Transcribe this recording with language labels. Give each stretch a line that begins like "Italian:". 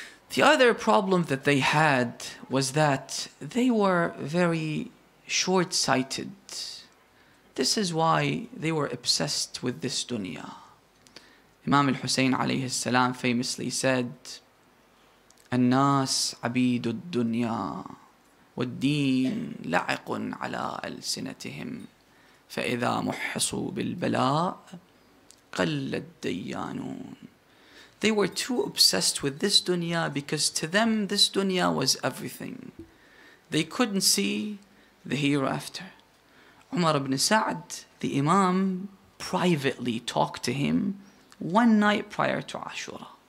English: The other problem that they had was that they were very short-sighted. This is why they were obsessed with this dunya. Imam al-Hussein alayhi salam famously said,
Arabic: الناس عبيد الدنيا والدين لعق على ألسنتهم فإذا محصوا بالبلاء قل الديانون.
English: They were too obsessed with this dunya because to them this dunya was everything. They couldn't see the hereafter. Umar ibn Sa'd, the Imam, privately talked to him one night prior to Ashura.